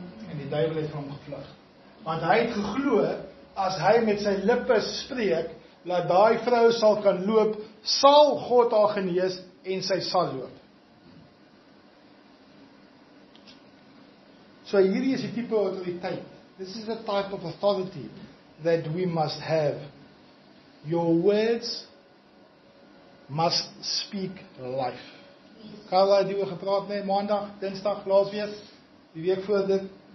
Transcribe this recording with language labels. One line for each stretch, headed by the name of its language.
Afrikaans: En die duiwel het van hom gevlug. Want hy het geglo, as hy met sy lippe spreek, dat daai vrou sal kan loop, sal God haar genees en sy sal loop. So hierdie is die tipe autoriteit.
English: This is the type of authority that we must have. Your words must speak life.
Afrikaans: Carla het hieroor gepraat, nee, maandag, dinsdag, laasweek, die week voor dit.